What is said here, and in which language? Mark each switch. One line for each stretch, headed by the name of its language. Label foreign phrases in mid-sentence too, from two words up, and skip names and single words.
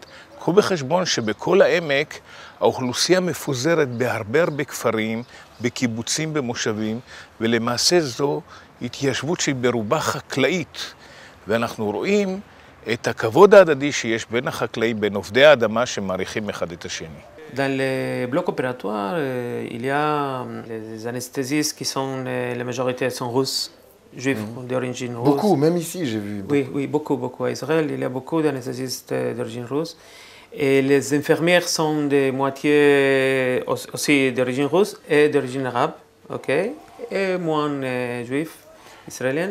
Hebrew: קחו בחשבון שבכל העמק האוכלוסייה מפוזרת בהרבה כפרים, בקיבוצים, במושבים, ולמעשה זו התיישבות שהיא ברובה חקלאית. ואנחנו רואים את הכבוד ההדדי שיש בין החקלאים, בין עובדי האדמה שמעריכים אחד את השני.
French: Dans le bloc opératoire, il y a les anesthésistes qui sont, la majorité sont russes, juifs d'origine russe. Beaucoup, même ici j'ai vu. Oui, beaucoup. À Israël, il y a beaucoup d'anesthésistes d'origine russe. Et les infirmières sont de moitié aussi d'origine russe et d'origine arabe, ok, et moins juifs, israéliens.